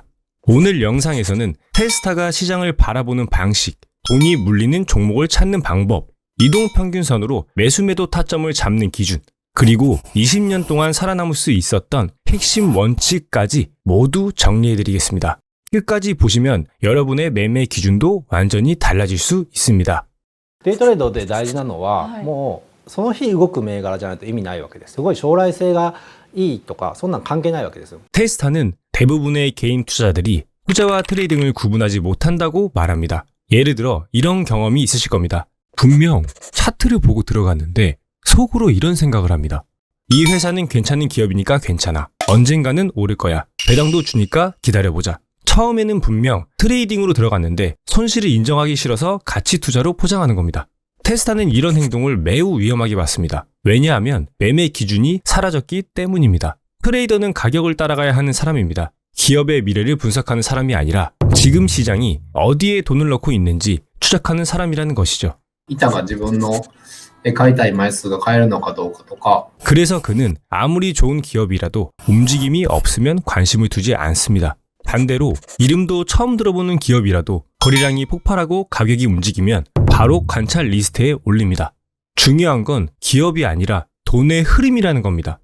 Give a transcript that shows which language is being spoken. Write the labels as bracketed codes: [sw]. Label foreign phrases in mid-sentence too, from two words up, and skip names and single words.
[ko] 오늘 영상에서는 테스타가 시장을 바라보는 방식, 돈이 물리는 종목을 찾는 방법, 이동평균선으로 매수매도 타점을 잡는 기준, 그리고 20년 동안 살아남을 수 있었던 핵심 원칙까지 모두 정리해드리겠습니다. 끝까지 보시면 여러분의 매매 기준도 완전히 달라질 수 있습니다. [ja] デイトレードで大事なのは、はいもうその日動く銘柄じゃないと意味ないわけです。すごい将来性がいいとかそんなん関係ないわけですよ。 [ko] 테스타는 대부분의 개인 투자자들이 투자와 트레이딩을 구분하지 못한다고 말합니다. 예를 들어 이런 경험이 있으실 겁니다. 분명 차트를 보고 들어갔는데 속으로 이런 생각을 합니다. 이 회사는 괜찮은 기업이니까 괜찮아. 언젠가는 오를 거야. 배당도 주니까 기다려보자. 처음에는 분명 트레이딩으로 들어갔는데 손실을 인정하기 싫어서 가치 투자로 포장하는 겁니다. 테스타는 이런 행동을 매우 위험하게 봤습니다. 왜냐하면 매매 기준이 사라졌기 때문입니다. 트레이더는 가격을 따라가야 하는 사람입니다. 기업의 미래를 분석하는 사람이 아니라 지금 시장이 어디에 돈을 넣고 있는지 추적하는 사람이라는 것이죠. [ja] 板が自分の買いたい枚数が買えるのかどうかとか [ko] 그래서 그는 아무리 좋은 기업이라도 움직임이 없으면 관심을 두지 않습니다. 반대로 이름도 처음 들어보는 기업이라도 거래량이 폭발하고 가격이 움직이면 바로 관찰 리스트에 올립니다. 중요한 건 기업이 아니라 돈의 흐름이라는 겁니다.